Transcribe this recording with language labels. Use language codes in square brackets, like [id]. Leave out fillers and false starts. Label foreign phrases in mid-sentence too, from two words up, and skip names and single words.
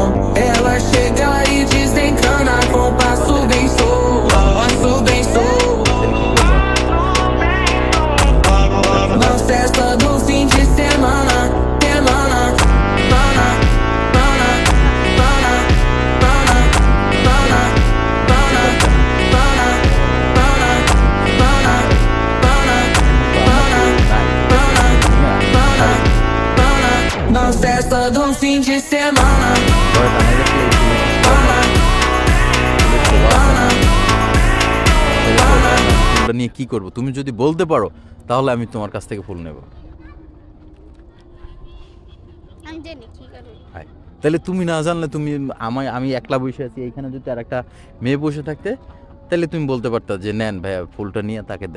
[pt] Ela chega e desencana com passo bem solto, passo bem solto. Na festa do fim de semana, semana, pana, pana, pana, pana, pana, pana, pana, pana, pana, pana, pana. Na festa do fim de semana. [bn] নিয়ে কি করব? তুমি যদি বলতে পারো তাহলে আমি তোমার কাছ থেকে ফুল নেব। আমি জানি কি করব। তাহলে তুমি না জানলে তুমি আমি একলা বসে আছি এইখানে, যদি আর একটা মেয়ে বসে থাকতে তাহলে তুমি বলতে পারতা যে নেন ভাইয়া ফুলটা নিয়ে তাকে দেন।